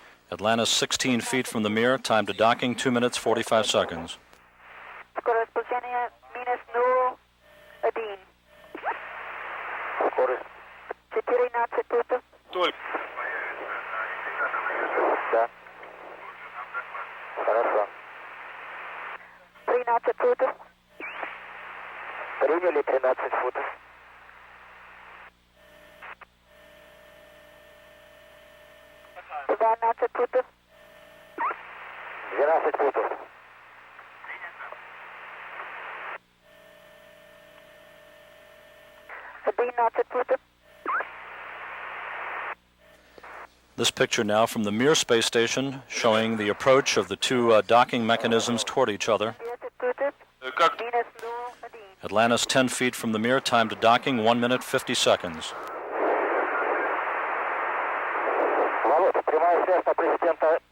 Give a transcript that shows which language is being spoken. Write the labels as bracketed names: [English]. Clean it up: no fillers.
[English] Atlantis 16 feet from the Mir, time to docking 2 minutes 45 seconds. [Russian] Скорость получения минус 0,1. Скорость. 14 футов. Да. Хорошо. 13 футов. Приняли 13 футов. 12 футов. 12 футов. 11 футов. [English] This picture now from the Mir space station showing the approach of the two docking mechanisms toward each other. [Russian] Минус 0,1. [English] Atlantis 10 feet from the Mir, time to docking 1 minute 50 seconds. [Russian] Володь, прямая связь на президента.